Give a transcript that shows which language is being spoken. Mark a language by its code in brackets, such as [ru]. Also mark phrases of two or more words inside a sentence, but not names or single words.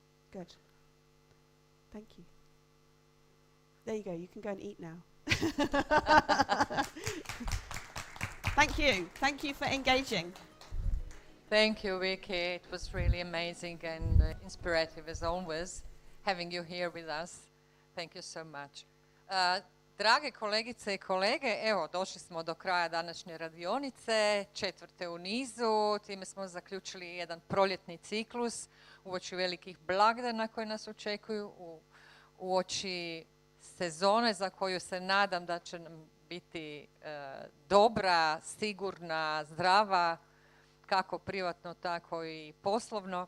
[en] Good. Thank you. There you go. You can go and eat now. Thank you. Thank you for engaging. Thank you, Vicky. It was really amazing and inspirative as always, having you here with us. Thank you so much. [hr] Drage kolegice i kolege, evo, došli smo do kraja današnje radionice, 4. u nizu. Time smo zaključili jedan proljetni ciklus uoči velikih blagdana koje nas očekuju, uoči sezone za koju se nadam da će nam biti dobra, sigurna, zdrava, kako privatno, tako i poslovno.